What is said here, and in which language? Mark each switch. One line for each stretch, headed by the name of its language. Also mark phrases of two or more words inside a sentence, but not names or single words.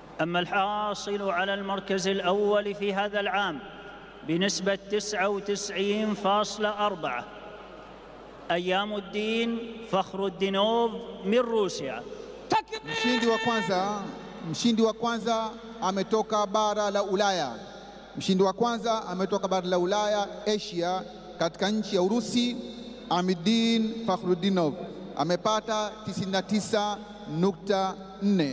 Arabic: أما الحاصل على المركز الأول في هذا العام بنسبة 99.4 أيام الدين فخرودينوف من روسيا.
Swahili: Mshindi wa kwanza ametoka bara la Ulaya. Mshindi wa kwanza ametoka bara la Ulaya, Asia, katika nchi ya Urusi. Amiddin Fakhruddinov amepata 99.4.